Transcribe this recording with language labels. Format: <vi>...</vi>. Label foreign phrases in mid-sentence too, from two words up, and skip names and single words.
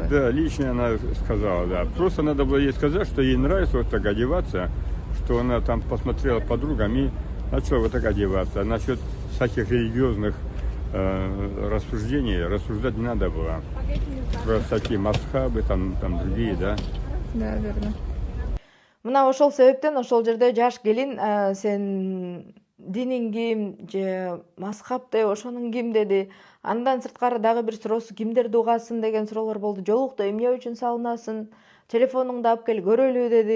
<ru>Да, личное она сказала, да. Просто надо было ей сказать, что ей нравится вот так одеваться, что она там посмотрела подругам и начала вот так одеваться. А насчет всяких религиозных рассуждать не надо было. Про всякие масхабы, там другие, да. Да, верно.</ru> <ky>Мына ошол себептен ошол жерде жаш келин сен диниң ким же мазхаб деп ошонун ким деди. Андан сырткары дагы бир суроосу кимдерди угасың деген суроолор болду. Жолукту эмне үчүн салынасың? Телефонуңду алып кел көрөлү деди.</ky>